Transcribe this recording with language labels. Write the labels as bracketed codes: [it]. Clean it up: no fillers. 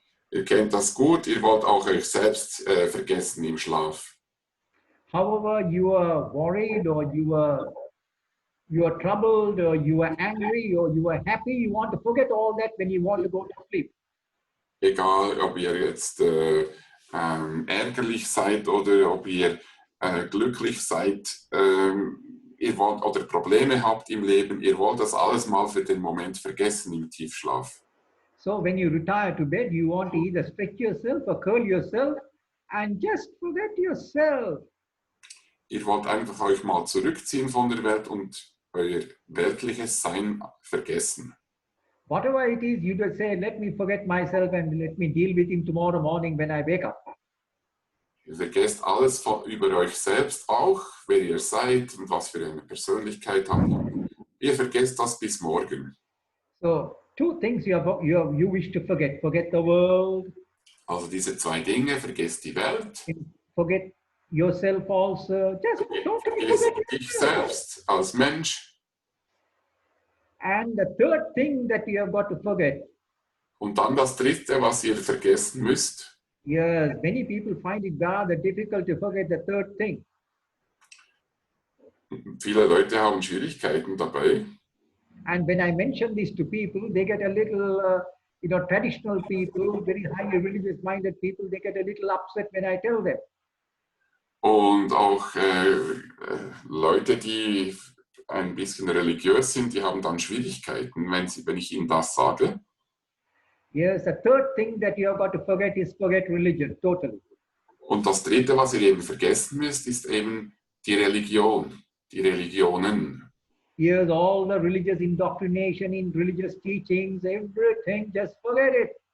[de] Ihr kennt das gut, ihr wollt auch euch selbst vergessen im Schlaf. [en] However, you are worried or you are troubled or you are angry or you are happy, you want to forget all that when you want to go to sleep. [de] Egal, ob ihr jetzt ärgerlich seid oder ob ihr glücklich seid, ihr wollt oder Probleme habt im Leben, ihr wollt das alles mal für den Moment vergessen im Tiefschlaf. [en] So when you retire to bed, you want to either stretch yourself or curl yourself and just forget yourself. [de] Ihr wollt einfach euch mal zurückziehen von der Welt und euer weltliches Sein vergessen. [en] Whatever it is, you just say, let me forget myself and let me deal with him tomorrow morning when I wake up. [de] Ihr vergesst alles über euch selbst auch, wer ihr seid und was für eine Persönlichkeit habt. Ihr vergesst das bis morgen. [en] So, two things you wish to forget. Forget the world, [de] Also diese zwei Dinge, vergesst die Welt, [en] and forget yourself also. Just totally [de] vergesst [en] forget [de] dich [en] yourself. [de] selbst als Mensch. [en] And the third thing that you have got to forget. [de] Und dann das Dritte, was ihr vergessen müsst. [en] Yes, many people find it rather difficult to forget the third thing. [de] Viele Leute haben Schwierigkeiten dabei. [en] And when I mention this to people, they get a little, traditional people, very highly religious-minded people, they get a little upset when I tell them. [de] Und auch Leute, die ein bisschen religiös sind, die haben dann Schwierigkeiten, wenn ich ihnen das sage. [en] Yes, the third thing that you have got to forget is forget religion, totally. [de] Und das Dritte, was ihr eben vergessen müsst, ist eben die Religion, die Religionen. [en] Here's all the religious indoctrination in religious teachings, everything, just forget it.